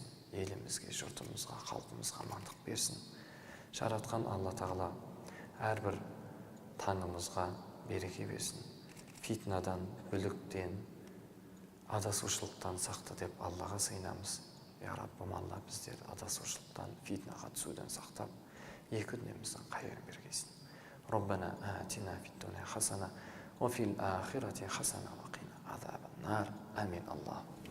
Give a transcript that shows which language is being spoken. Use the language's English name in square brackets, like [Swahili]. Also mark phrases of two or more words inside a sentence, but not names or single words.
[Kazakh] Елімізге, жұртымызға, халқымызға амандық берсін. Жаратқан Алла тағала әрбір таңымызға береке берсін. Фитнадан, бүліктен, адасушылықтан сақта деп Аллаға сыйынамыз. Я Раббым, Алла біздерді адасушылықтан, фитнаға түсуден сақтап, екі дүниеміздің қайырын бергейсін. [Arabic] ربنا آتنا في الدنيا حسنة وفي الآخرة حسنة وقنا عذاب النار. آمين. الله